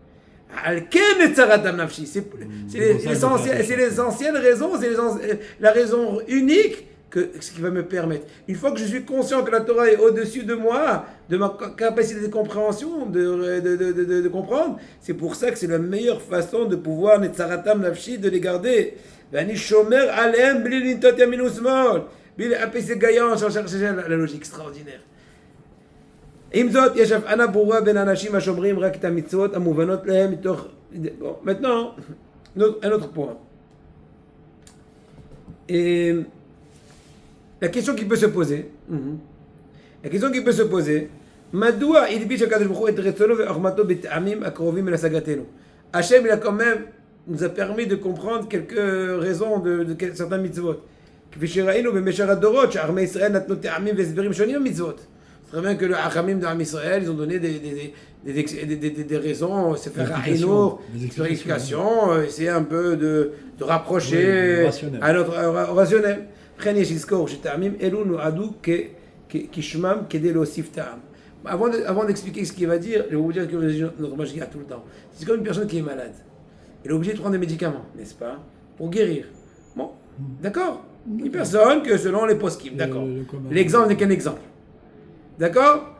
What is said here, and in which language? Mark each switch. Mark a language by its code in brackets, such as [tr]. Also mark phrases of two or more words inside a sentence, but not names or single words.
[fr] C'est l'essentielle raison, c'est la raison unique ce qui va me permettre. Une fois que je suis conscient que la Torah est au-dessus de moi, de ma capacité de compréhension, de comprendre, c'est pour ça que c'est la meilleure façon de pouvoir de les garder. [he] ואני שומר עליהם בלי לנטות ימין ושמאל, בלי לחפש היגיון, [fr] la logique extraordinaire. [he] עם זאת, יש הבחנה ברורה בין האנשים השומרים רק את המצוות המובנות להם מתוך... [fr] Bon, maintenant, un autre point. Et la question qui peut se poser, [he] מדוע הלביש הקדוש ברוך הוא את רצונו וחוכמתו בטעמים הקרובים אל השגתנו? [fr] Hachem, il a quand même nous a permis de comprendre quelques raisons de certains mitzvot. [he] כפי שראינו במשך הדורות, שערמי ישראל נתנו טעמים והסברים שונים במצוות. [fr] C'est très bien que le Hachamim d' [he] עם ישראל, [fr] ils ont donné des raisons, c'est faire Hinour, des explications, essayer un peu de rapprocher à notre rationnel. [he] לכן יש לזכור שטעמים אלו נועדו כשמם כדי להוסיף טעם. [fr] Avant d'expliquer ce qu'il va dire, je vais vous dire que notre magie a tout le temps. C'est comme une personne qui est malade. Il est obligé de prendre des médicaments, n'est-ce pas, pour guérir. Bon, d'accord. Une personne que selon les poskim, d'accord. L'exemple n'est qu'un exemple.